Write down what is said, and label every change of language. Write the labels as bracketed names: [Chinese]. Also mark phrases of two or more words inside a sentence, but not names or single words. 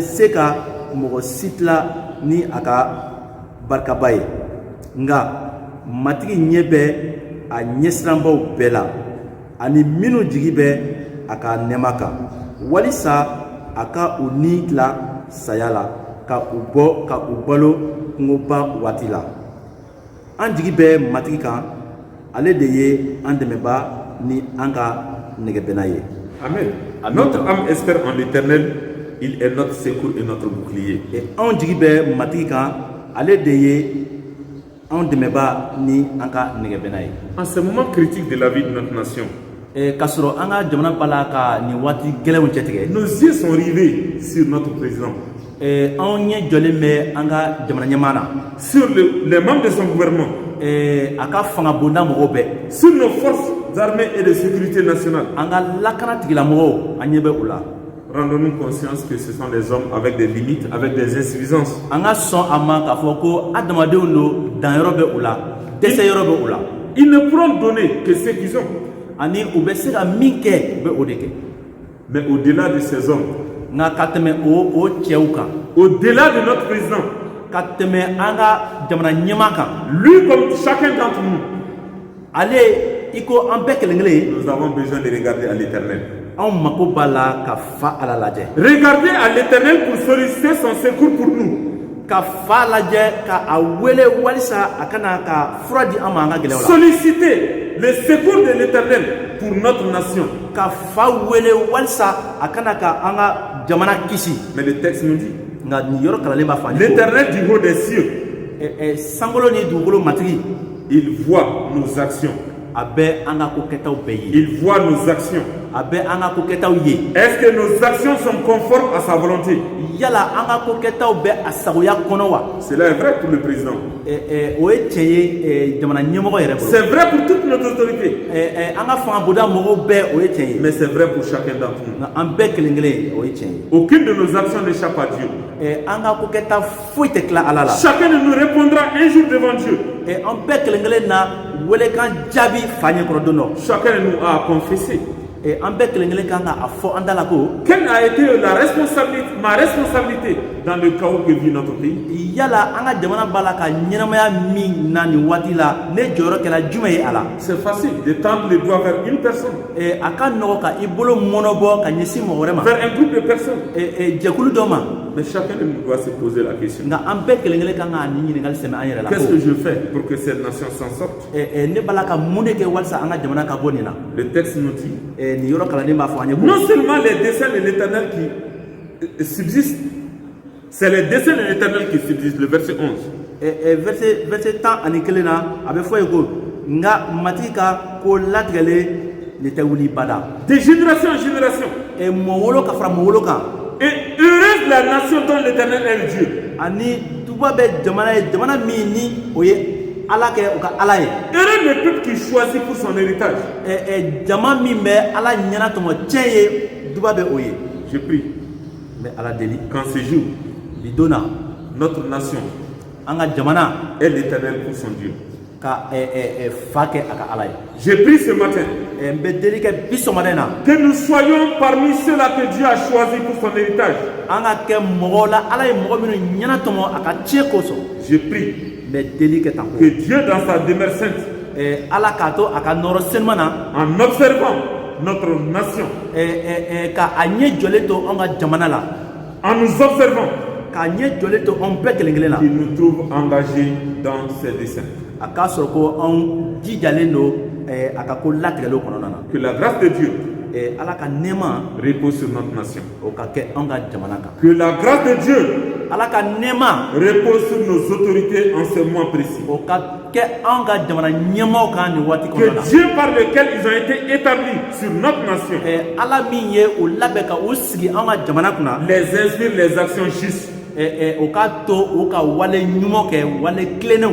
[Bambara] se ka mɔgɔ si tila ni a ka barikaba ye nka matigi ɲɛ bɛ a ɲɛsiranbaw bɛɛ la ani minnu jigi bɛ a ka nɛɛma kan walisa a ka u ni tila saya la ka u balo kungoba waati la an jigi bɛ matigi kan ale de ye an dɛmɛba ni an ka nɛgɛbɛnna ye Amen. Amen. [French] Notre âme espère en l'Éternel. Il est notre secours et notre bouclier. Et on [Bambara] jigi bɛ matigi kan ale de ye anw dɛmɛba ni an ka nɛgɛbɛnna ye. [French] En ce moment critique de la vie de notre nation, [Bambara] K'a sɔrɔ an ka jamana b'a la ka nin waati gɛlɛnw cɛtigɛ. [French] nos yeux sont rivés sur notre président, [Bambara] Anw ɲɛ jɔlen bɛ an ka jamana ɲɛmaa na. [French] sur les membres de son gouvernement, [Bambara] A ka fanga bonda mɔgɔw bɛɛ. [French] sur nos forces armées et de sécurité nationale. [Bambara] An ka lakana tigilamɔgɔw an ɲɛ bɛ u la. [French] Rendons-nous conscience que ce sont des hommes avec des limites, avec des insuffisances. [Bambara] An ka sɔn a ma k'a fɔ ko adamadenw don danyɔrɔ bɛ u la dɛsɛ yɔrɔ bɛ u la. [French] Ils ne pourront donner que ce qu'ils ont. [Bambara] Ani u bɛ se ka min kɛ u bɛ o de kɛ. [French] Mais au-delà de ces hommes, [Bambara] Nka ka tɛmɛ o cɛw kan, [French] au-delà de notre président, [Bambara] ka tɛmɛ an ka jamana ɲɛmaa kan, [French] lui comme chacun d'entre nous, [Bambara] ale i ko an bɛɛ kelen kelen [French] nous avons besoin de regarder à l'Éternel. [Bambara] anw mako b'a la ka fa ala lajɛ, [French] Regardez à l'Éternel pour solliciter son secours pour nous. [Bambara] ka fa lajɛ ka a wele walisa a kana ka fura di an ma an ka gɛlɛyaw la, [French] Solliciter le secours de l'Éternel pour notre nation. [Bambara] ka fa wele walisa a kana ka an ka jamana kisi. [French] Mais le texte nous dit, [Bambara] Nka nin yɔrɔ kalanlen b'a fɔ an ye ko [French] l'Éternel du haut des cieux, [Bambara] sankolo ni dugukolo matigi [French] il voit nos actions. [Bambara] a bɛ an ka ko kɛtaw bɛɛ ye, [French] Il voit nos actions. [Bambara] a bɛ an ka ko kɛtaw ye. [French] Est-ce que nos actions sont conformes à sa volonté? [Bambara] Yala an ka ko kɛtaw bɛ a sagoya kɔnɔ wa? [French] Cela est vrai pour le président. [Bambara] O ye tiɲɛ ye jamana ɲɛmɔgɔ yɛrɛ bolo. [French] C'est vrai pour toutes nos autorités. [Bambara] An ka fanga bonda mɔgɔw bɛɛ o ye tiɲɛ ye. [French] Mais c'est vrai pour chacun d'entre nous. [Bambara] Nka an bɛɛ kelen kelen o ye tiɲɛ ye. [French] Aucune de nos actions n'échappe à Dieu. [Bambara] An ka ko kɛta foyi tɛ tila ala la. [French] Chacun de nous répondra un jour devant Dieu. [Bambara] An bɛɛ kelen kelen na welekan jaabi fa ɲɛkɔrɔ don dɔ. [French] Chacun de nous a confessé. [Bambara] An bɛɛ kelen kelen kan ka a fɔ an da la ko [French] Quelle a été ma responsabilité dans le chaos que vit notre pays? [Bambara] yala an ka jamana b'a la ka ɲɛnamaya min na nin waati la ne jɔyɔrɔ kɛra jumɛn ye a la? [French] C'est facile de tendre les doigts vers une personne, [Bambara] A ka nɔgɔ ka i bolo mɔnɔbɔ ka ɲɛsin mɔgɔ wɛrɛ ma, [French] vers un groupe de personnes. [Bambara] jɛkulu dɔ ma. [French] Mais chacun de nous doit se poser la question. [Bambara] Nka an bɛɛ kelen kelen kan ka nin ɲininkali sɛmɛ an yɛrɛ la [French] Qu'est-ce [Bambara] ko [French] que je fais pour que cette nation s'en sorte? [Bambara] ne b'a la ka mun de kɛ walisa an ka jamana ka bɔ nin na? [French] Le texte nous dit, [Bambara] Nin yɔrɔ kalanden b'a fɔ an ye ko [French] non seulement les desseins de l'Éternel qui subsistent, c'est les desseins de l'Éternel qui subsistent, le verset 11. [Bambara] verset 11 na a bɛ fɔ ye ko nka matigi ka ko latigɛlen ne tɛ wuli bada. [French] De génération en génération. [Bambara] Mɔɔ wolo ka fara mɔɔ wolo kan, [French] Et heureuse la nation dont l'Éternel est le Dieu. [Bambara] ani duba bɛ jamana ye jamana min ni o ye ala kɛ o ka ala ye. [French] Heureux le peuple qui choisit pour son héritage. [Bambara] Jama min bɛ ala ɲɛna tɔmɔ tiɲɛ ye duba bɛ o ye. [French] Je prie [Bambara] Mɛ ala deli [French] qu'en ce jour, [Bambara] bi don na [French] notre nation [Bambara] an ka jamana [French] est l'Éternel pour son Dieu. [Bambara] ka fa kɛ a ka ala ye. [French] Je prie ce matin [Bambara] N bɛ deli kɛ bi sɔgɔmada in na [French] que nous soyons parmi ceux-là que Dieu a choisis pour son héritage. [Bambara] an ka kɛ mɔgɔw la ala ye mɔgɔ minnu ɲɛna tɔmɔ a ka tiɲɛ kosɔn. [French] Je prie [Bambara] N bɛ deli kɛ tan ko [French] que Dieu, dans sa demeure sainte, [Bambara] ala k'a to a ka nɔrɔ senuma na [French] en observant notre nation, [Bambara] ka a ɲɛ jɔlen to an ka jamana la, [French] en nous observant, [Bambara] k'a ɲɛ jɔlen to an bɛɛ kelen kelen la, [French] qu'il nous trouve engagés dans ses desseins. [Bambara] a k'a sɔrɔ ko anw jijalen don a ka ko latigɛlenw kɔnɔna na. [French] Que la grâce de Dieu [Bambara] Ala ka nɛɛma [French] repose sur notre nation. [Bambara] o ka kɛ an ka jamana kan. [French] Que la grâce de Dieu [Bambara] Ala ka nɛɛma [French] repose sur nos autorités en ce mois précis. [Bambara] o ka kɛ an ka jamana ɲɛmaaw kan nin waati kɔnɔna na. [French] Que Dieu par lequel ils ont été établis sur notre nation [Bambara] Ala min ye o labɛn ka o sigi an ka jamana kunna, [French] les inspire les actions justes, [Bambara] o k'a to o ka wale ɲuman kɛ, wale tilennenw,